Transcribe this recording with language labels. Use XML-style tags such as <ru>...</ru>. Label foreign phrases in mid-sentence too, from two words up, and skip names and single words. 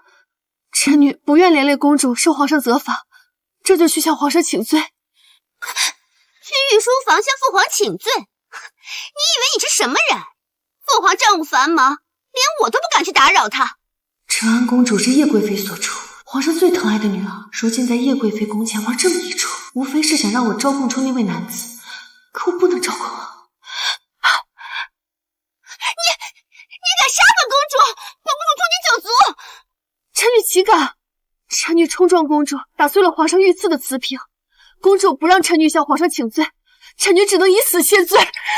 <zh>臣女不願連累公主受皇上責罰，這就去向皇上請罪。去御書房向父皇請罪？你以為你是什麼人？父皇政務繁忙，連我都不敢去打擾他。承安公主是葉貴妃所出，皇上最疼愛的女兒，如今在葉貴妃宮前玩這麼一出，無非是想讓我招供出那位男子，可我不能招供啊！你敢殺本公主？本公主誅你九族！臣女豈敢？臣女衝撞公主，打碎了皇上御賜的瓷瓶，公主不讓臣女向皇上請罪，臣女只能以死謝罪。</zh>